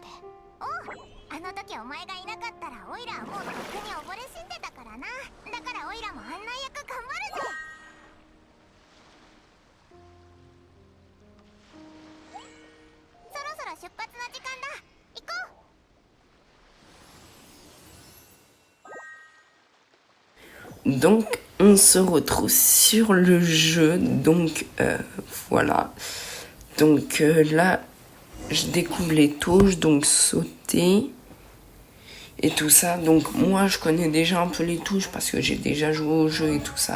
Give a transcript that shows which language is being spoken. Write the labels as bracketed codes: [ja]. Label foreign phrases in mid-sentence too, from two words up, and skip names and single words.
[ja] おう、あの時お前がいなかったらオイラはもうとっくに溺れ死んでたからな。だからオイラも案内役頑張るぜ。そろそろ出発の時間だ。行こ [fr] う。Donc, on se retrouve sur le jeu. Donc, voilà. Donc, là, je découvre les touches. Donc, sauter. Et tout ça. Donc, moi, je connais déjà un peu les touches parce que j'ai déjà joué au jeu et tout ça.